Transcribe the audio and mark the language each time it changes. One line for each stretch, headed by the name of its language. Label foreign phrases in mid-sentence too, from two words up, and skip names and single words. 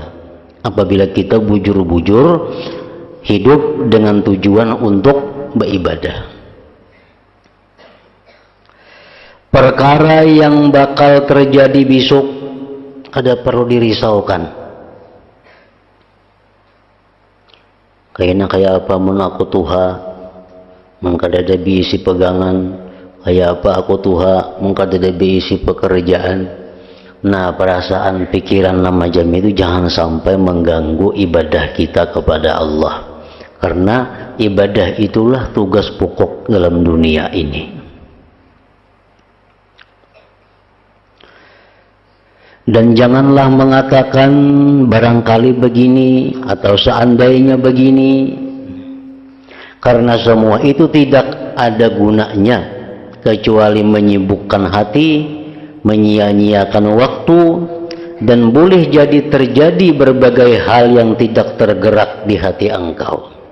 Indonesian: Apabila kita bujur-bujur hidup dengan tujuan untuk beribadah. Perkara yang bakal terjadi besok ada perlu dirisaukan.
Banjar: Kayaknya kayak apa mun aku tuha, mengkada bisi pegangan, kayak apa aku tuha, mengkada bisi pekerjaan.
Indonesian: Nah, perasaan pikiran macam itu jangan sampai mengganggu ibadah kita kepada Allah, karena ibadah itulah tugas pokok dalam dunia ini. Dan janganlah mengatakan barangkali begini atau seandainya begini, karena semua itu tidak ada gunanya kecuali menyibukkan hati, menyia-nyiakan waktu, dan boleh jadi terjadi berbagai hal yang tidak tergerak di hati engkau.